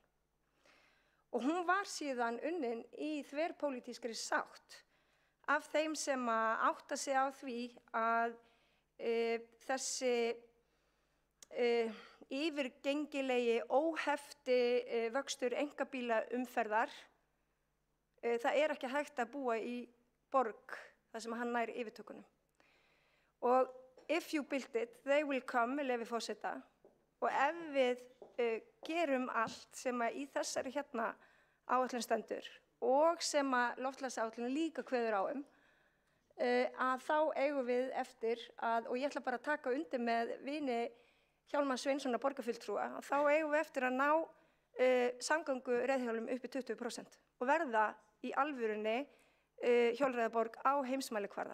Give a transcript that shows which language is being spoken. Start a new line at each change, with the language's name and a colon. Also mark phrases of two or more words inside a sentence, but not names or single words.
Icelandic: Og hún var síðan unnin í þverpólitískri sátt af þeim sem átta sig á því að þessi yfirgengilegi óhefti vöxtur einkabílaumferðar, það er ekki hægt að búa í borg þar sem hann nær yfirtökunum.
English: Og if you build it, they will come,
Icelandic: með leyfi forseta, og ef við gerum allt sem í þessari áætlun stendur og sem loftslagsáætlun líka kveður á að þá eigum við eftir og ég ætla bara að taka undir með vini Hjálmar Sveinssonar borgarfulltrúa, þá eigum við eftir að ná samgöngureiðhjólum upp í 20% og verða í alvörunni hjólreiðaborg á heimsmælikvarða.